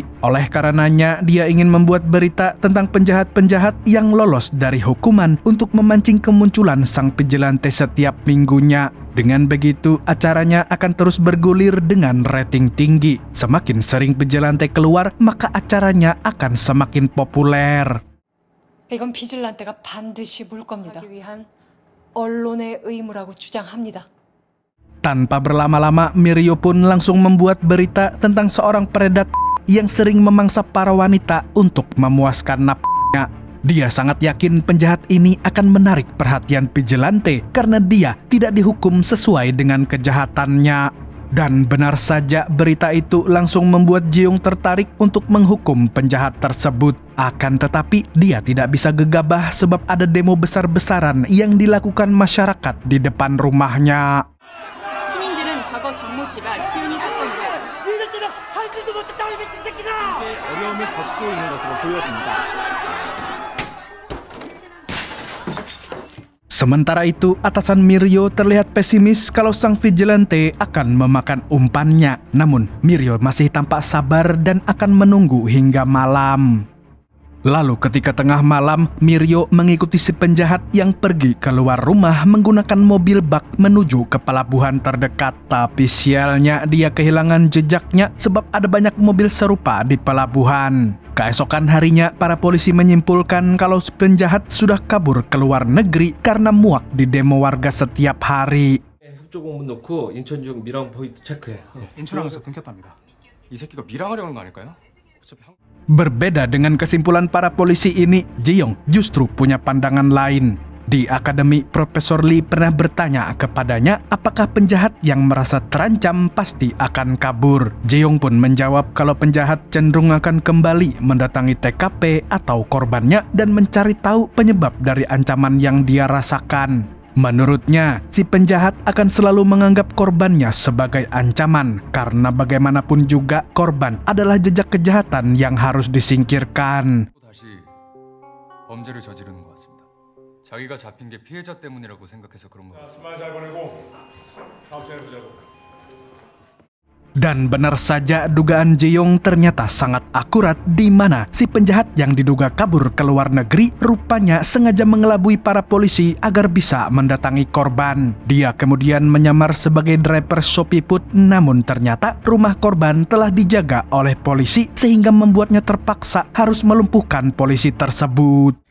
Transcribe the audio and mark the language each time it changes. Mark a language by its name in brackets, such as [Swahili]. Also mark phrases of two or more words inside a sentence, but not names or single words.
[Indonesian] Oleh karenanya, dia ingin membuat berita tentang penjahat-penjahat yang lolos dari hukuman untuk memancing kemunculan sang vigilante setiap minggunya. Dengan begitu, acaranya akan terus bergulir dengan rating tinggi. Semakin sering vigilante keluar, maka acaranya akan semakin populer. [Korean] 이건 비질란테가 반드시 물 겁니다. 하기 위한 언론의 의무라고 주장합니다. [Indonesian] Tanpa berlama-lama, Mirio pun langsung membuat berita tentang seorang predator yang sering memangsa para wanita untuk memuaskan nafsunya. Dia sangat yakin penjahat ini akan menarik perhatian vigilante karena dia tidak dihukum sesuai dengan kejahatannya. Dan benar saja berita itu langsung membuat Jae-yong tertarik untuk menghukum penjahat tersebut. Akan tetapi dia tidak bisa gegabah sebab ada demo besar-besaran yang dilakukan masyarakat di depan rumahnya. [Korean] 시민들은 과거 정모 씨가 시은이 사건으로 니들끼리 할 줄도 못했다 이 미친 새끼들아! 어려움을 겪고 있는 것으로 보여집니다. [Indonesian] Sementara itu, atasan Mirio terlihat pesimis kalau sang vigilante akan memakan umpannya. Namun, Mirio masih tampak sabar dan akan menunggu hingga malam. Lalu ketika tengah malam, Mirio mengikuti si penjahat yang pergi keluar rumah menggunakan mobil bak menuju ke pelabuhan terdekat. Tapi sialnya dia kehilangan jejaknya sebab ada banyak mobil serupa di pelabuhan. Keesokan harinya, para polisi menyimpulkan kalau si penjahat sudah kabur ke luar negeri karena muak di demo warga setiap hari. [Korean] 협조 공문 넣고 인천 지역 밀항 포인트 체크해. 인천항에서 끊겼답니다. 이 새끼가 밀항하려는 거 아닐까요? 어차피 [Indonesian] Berbeda dengan kesimpulan para polisi ini, Jae-yong justru punya pandangan lain. Di akademi, Profesor Lee pernah bertanya kepadanya apakah penjahat yang merasa terancam pasti akan kabur. Jae-yong pun menjawab kalau penjahat cenderung akan kembali mendatangi TKP atau korbannya dan mencari tahu penyebab dari ancaman yang dia rasakan. Menurutnya, si penjahat akan selalu menganggap korbannya sebagai ancaman karena bagaimanapun juga korban adalah jejak kejahatan yang harus disingkirkan. [Korean] 다시 범죄를 저지르는 것 같습니다. 자기가 잡힌 게 피해자 때문이라고 생각해서 그런 거 같습니다. 잘 보내고 다음 시간에 보자고. [Indonesian] Dan benar saja dugaan Jae-yong ternyata sangat akurat di mana si penjahat yang diduga kabur ke luar negeri rupanya sengaja mengelabui para polisi agar bisa mendatangi korban. Dia kemudian menyamar sebagai driver Shopee Food, namun ternyata rumah korban telah dijaga oleh polisi sehingga membuatnya terpaksa harus melumpuhkan polisi tersebut.